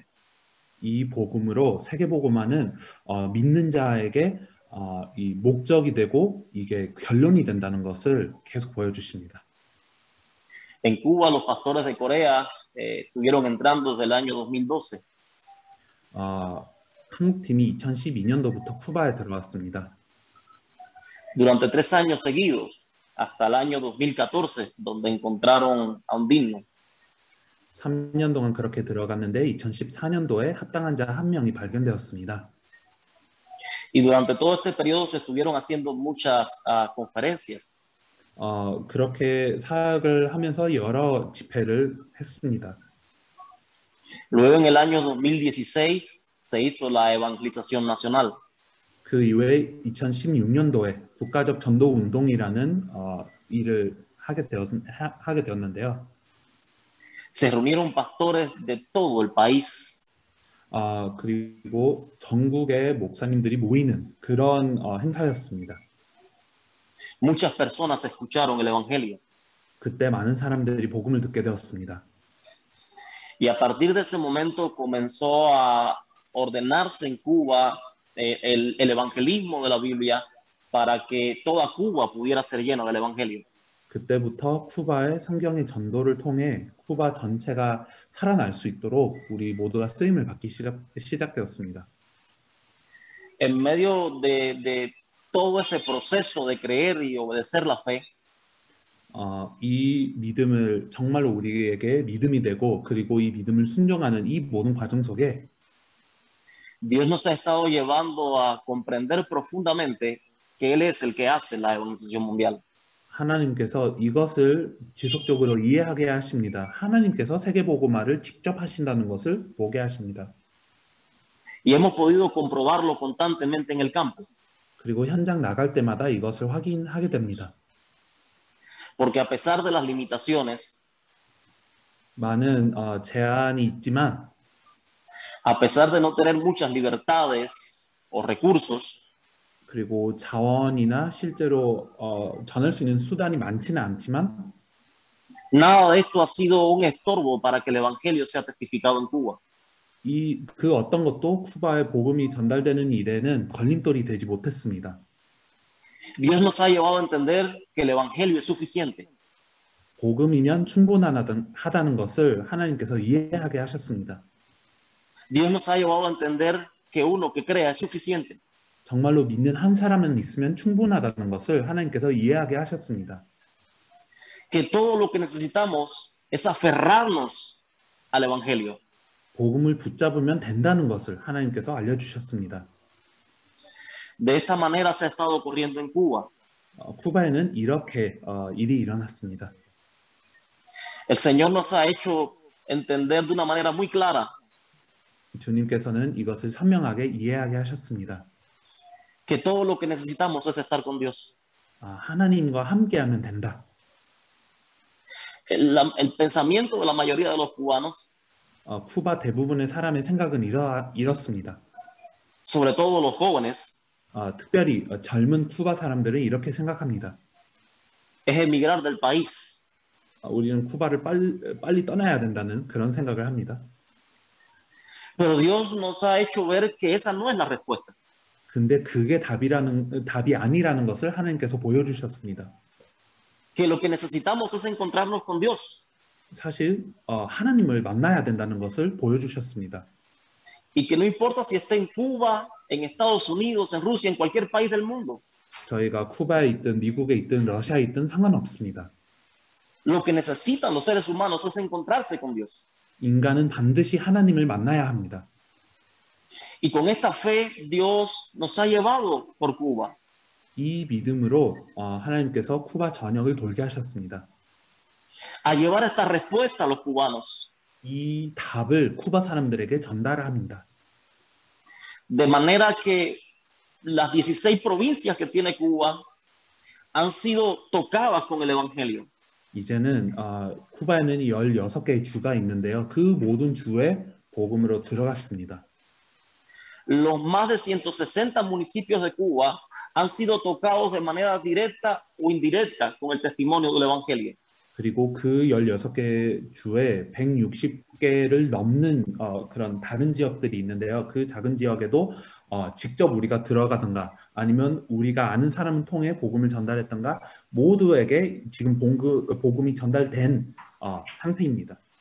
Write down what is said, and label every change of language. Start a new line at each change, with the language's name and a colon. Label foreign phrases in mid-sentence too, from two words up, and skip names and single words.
Korean: 이 복음으로 세계복음화는 믿는 자에게 이 목적이 되고 이게 결론이 된다는 것을 계속 보여주십니다.
Spanish: En Cuba, los pastores de Corea estuvieron entrando desde el año 2012.
Korean: 한국팀이 2012년도부터 쿠바에 들어왔습니다.
Spanish: Durante 3 años seguidos, hasta el año 2014, donde encontraron a un digno.
Korean: 3년 동안 그렇게 들어갔는데 2014년도에 합당한 자 한 명이 발견되었습니다.
Spanish: Y durante todo este periodo se estuvieron haciendo muchas conferencias.
Korean: 그렇게 사역을 하면서 여러 집회를 했습니다.
Spanish: Luego en el año 2016 se hizo la evangelización nacional.
Korean: 그 이후에 2016년도에 국가적 전도 운동이라는 일을 하게 되었는데요.
Spanish: Se reunieron pastores de todo el país.
Korean: 그리고 전국의 목사님들이 모이는 그런 행사였습니다.
Spanish: Muchas personas escucharon el Evangelio.
Korean: 그때 많은 사람들이 복음을 듣게 되었습니다.
Spanish: Y a partir de ese momento comenzó a ordenarse en Cuba el evangelismo de la Biblia para que toda Cuba pudiera ser llena del Evangelio.
Korean: 그때부터 쿠바의 성경의 전도를 통해 쿠바 전체가 살아날 수 있도록 우리 모두가 쓰임을 받기 시작되었습니다.
Spanish: En medio de todo ese proceso de creer y obedecer la fe,
Korean: 이 믿음을 정말로 우리에게 믿음이 되고 그리고 이 믿음을 순종하는 이 모든 과정 속에
Spanish: Dios nos ha estado llevando a comprender profundamente que Él es el que hace la evangelización mundial.
Korean: 하나님께서 이것을 지속적으로 이해하게 하십니다. 하나님께서 세계복음화를 직접 하신다는 것을 보게 하십니다.
Spanish: Y hemos podido comprobarlo constantemente en el campo.
Korean: 그리고 현장 나갈 때마다 이것을 확인하게 됩니다.
Spanish: Porque a pesar de las limitaciones,
Korean: 많은 제한이 있지만
Spanish: a pesar de no tener muchas libertades o recursos,
Korean: 그리고 자원이나 실제로 전할 수 있는 수단이 많지는 않지만
Spanish: nada de esto ha sido un estorbo para que el Evangelio sea testificado en Cuba.
Korean: 그 어떤 것도 쿠바에 복음이 전달되는 일에는 걸림돌이 되지 못했습니다.
Spanish: Dios nos ha llevado a entender que el Evangelio es suficiente.
Korean: 복음이면 충분하다는 것을 하나님께서 이해하게 하셨습니다.
Spanish: Dios nos ha llevado a entender que uno que crea es suficiente.
Korean: 정말로 믿는 한 사람은 있으면 충분하다는 것을 하나님께서 이해하게 하셨습니다.
Spanish: Que todo lo que necesitamos es aferrarnos al Evangelio.
Korean: 복음을 붙잡으면 된다는 것을 하나님께서 알려주셨습니다.
Spanish: De esta manera se ha estado ocurriendo en Cuba.
Korean: 쿠바에는 이렇게 일이 일어났습니다.
Spanish: El Señor nos ha hecho entender de una manera muy clara
Korean: 주님께서는 이것을 선명하게 이해하게 하셨습니다.
Spanish: que todo lo que necesitamos es estar con Dios.
Korean: 하나님과 함께하면 된다.
Spanish: El pensamiento de la mayoría de los cubanos,
Korean: 쿠바 대부분의 사람의 생각은 이렇습니다.
Spanish: sobre todo los jóvenes,
Korean: 특별히 젊은 쿠바 사람들은 이렇게 생각합니다.
Spanish: es emigrar del país.
Korean: 우리는 쿠바를 빨리 떠나야 된다는 그런 생각을 합니다.
Spanish: Pero Dios nos ha hecho ver que esa no es la respuesta.
Korean: 근데 그게 답이 아니라는 것을 하나님께서 보여주셨습니다.
Spanish: Que lo que necesitamos es encontrarnos con Dios.
Korean: 사실 하나님을 만나야 된다는 것을 보여주셨습니다.
Spanish: Y que no importa si está en Cuba, en Estados Unidos, en Rusia, en cualquier país del mundo.
Korean: 저희가 쿠바에 있든 미국에 있든 러시아에 있든 상관없습니다.
Spanish: Lo que necesitan los seres humanos es encontrarse con Dios.
Korean: 인간은 반드시 하나님을 만나야 합니다.
Spanish: Y con esta fe Dios nos ha llevado por Cuba.
Korean: 이 믿음으로 하나님께서 쿠바 전역을 돌게 하셨습니다.
Spanish: A llevar esta respuesta a los cubanos.
Korean: 이 답을 쿠바 사람들에게 전달합니다.
Spanish: De manera que las 16 provincias que tiene Cuba han sido tocadas con el Evangelio.
Korean: 이제는 쿠바에는 16개의 주가 있는데요. 그 모든 주에 복음으로 들어갔습니다.
Spanish: Los más de 160 municipios de Cuba han sido tocados de manera directa o indirecta con el testimonio del Evangelio.
Korean: 그리고 그 16개 주에 160개를 넘는 그런 다른 지역들이 있는데요. 그 작은 지역에도 직접 우리가 들어가든가 아니면 우리가 아는 사람을 통해 복음을 전달했던가 모두에게 지금 복음이 전달된 상태입니다.